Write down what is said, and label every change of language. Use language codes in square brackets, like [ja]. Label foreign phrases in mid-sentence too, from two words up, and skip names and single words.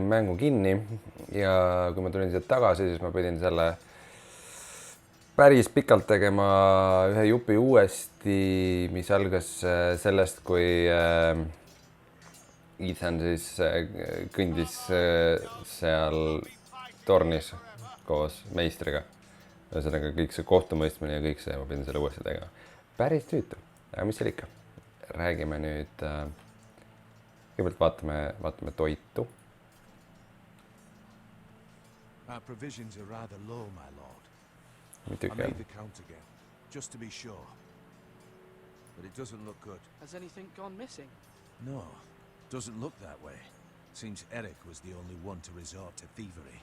[et] mängu kinni ja kui ma tulin siia tagasi, siis ma pidin selle päris pikalt tegema ühe jupi uuesti, mis algas sellest, kui Ethan siis kõndis seal tornis koos meistriga. Ühesõnaga kõik see kohtumõistmine ja kõik see, ma pidin selle uuesti tegema. Päris tüütu, aga mis seal ikka? Räägime nüüd, kõigepealt vaatame toitu. [en] Our provisions are rather low, my lord. [et] Muidugi. [en] I made the count again, just to be sure. But it doesn't look good. Has anything gone missing? No, doesn't look that way. Seems Eric was the only one to resort to thievery.